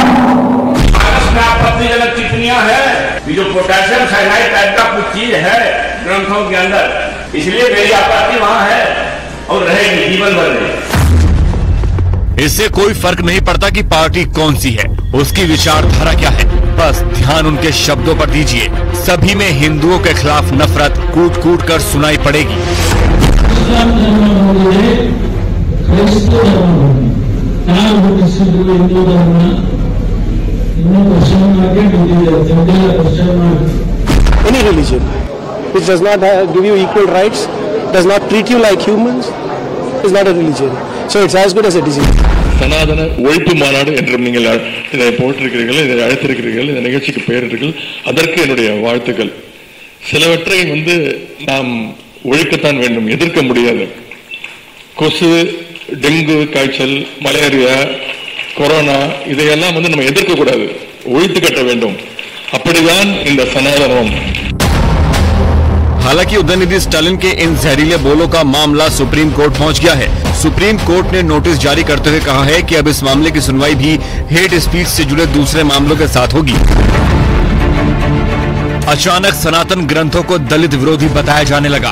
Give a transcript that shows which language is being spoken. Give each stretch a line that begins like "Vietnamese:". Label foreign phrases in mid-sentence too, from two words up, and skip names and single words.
Hindi: भारत में आपत्तिजनक टिप्पणियां हैं कि जो
English: potassium cyanide
Hindi: टाइप का कुछ चीज है ग्रंथों के अंदर, इसलिए मेरी आपत्ति वहां है और रहेगी जीवन भर रहेगी। इससे कोई फर्क नहीं पड़ता कि पार्टी कौन सी है, उसकी विचारधारा क्या है, बस ध्यान उनके शब्दों पर दीजिए। सभी में हिंदुओं के खिलाफ नफरत कूट कूट कर सुनाई पड़ेगी।
English: Any religion which does not give you equal rights, does not treat you like humans, is not a religion. So it's as good as a disease.
Tamil: சனாதன ஒழிப்பு மாநாடு என்றும் நீங்கள் இதை போட்டிருக்கிறீர்கள், இதை அழைத்திருக்கிறீர்கள், இந்த நிகழ்ச்சிக்கு பெயரிட்டீர்கள். அதற்கு என்னுடைய வாழ்த்துக்கள். சிலவற்றை நாம் ஒழிக்கத்தான் வேண்டும், எதிர்க்க முடியாது. கொசு, டெங்கு காய்ச்சல், மலேரியா, கொரோனா இதையெல்லாம் வந்து நம்ம எதிர்க்க கூடாது, ஒழித்து கட்ட வேண்டும். அப்படிதான் இந்த சனாதனம்.
Hindi: हालांकि उदयनिधि स्टालिन के इन जहरीले बोलों का मामला सुप्रीम कोर्ट पहुंच गया है। सुप्रीम कोर्ट ने नोटिस जारी करते हुए कहा है कि अब इस मामले की सुनवाई भी
English: hate speech
Hindi: से जुड़े दूसरे मामलों के साथ होगी। अचानक सनातन ग्रंथों को दलित विरोधी बताया जाने लगा।